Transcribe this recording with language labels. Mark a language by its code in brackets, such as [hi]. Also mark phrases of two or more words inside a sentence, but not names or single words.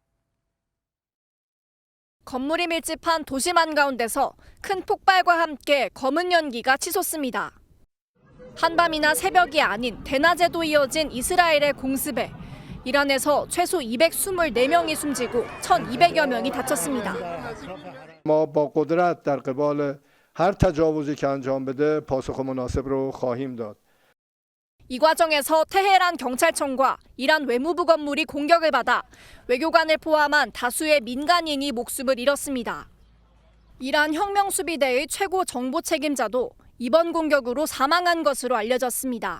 [ko] 건물이 밀집한 도심 한가운데서 큰 폭발과 함께 검은 연기가 치솟습니다. 한밤이나 새벽이 아닌 대낮에도 이어진 이스라엘의 공습에 이란에서 최소 224명이 숨지고 1,200여 명이 다쳤습니다. [fa] هر تجاوزی که انجام بده پاسخ مناسب رو خواهیم داد. [ko] 이 과정에서 테헤란 경찰청과 이란 외무부 건물이 공격을 받아 외교관을 포함한 다수의 민간인이 목숨을 잃었습니다. 이란 혁명수비대의 최고 정보 책임자도 이번 공격으로 사망한 것으로 알려졌습니다.